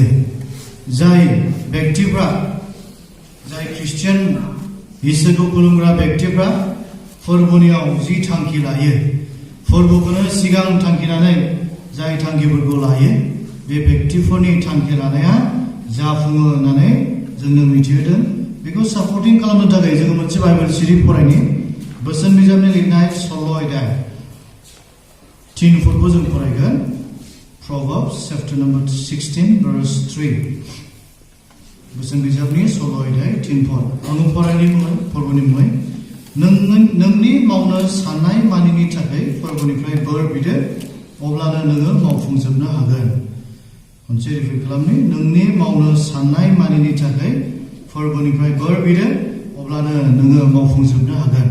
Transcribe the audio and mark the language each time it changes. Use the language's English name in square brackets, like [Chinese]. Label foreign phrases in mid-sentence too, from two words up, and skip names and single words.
[Bodo] जाय व्यक्तिफ्रा जाय ख्रिस्टियान इसोरखौ खुलुमग्रा व्यक्तिफ्रा फोरबोनियाव जि थांखि लायो फोरबोखौनो सिगां थांखिनानै जाय थांखिफोरखौ लायो बे व्यक्तिफोरनि थांखि लानाया जाफुङो होननानै जोंनो मिथिहोदों। बेखौ सापर्टिं खालामनो थाखाय जोङो मोनसे बाइबेल सिरि फरायनि बोसोन बिजाबनि लिरनाय 16 अध्याय 3 फोरखौ जों फरायगोन। [English] Proverbs chapter number 16 verse 3 [Bodo] बोसोन बिजाबनि 16 अध्याय 3 फोर आङो फरायनि मुङै फोरबोनि मुङै नोंनि मावनो साननाय मानिनि थाखाय फोरबोनिफ्राय बोर बिदो अब्लानो नोङो मावफुंजोबनो हागोन। खनसे रिपिट खालामनि नोंनि मावनो साननाय मानिनि थाखाय फोरबोनिफ्राय बोर बिदो अब्लानो नोङो मावफुंजोबनो हागोन।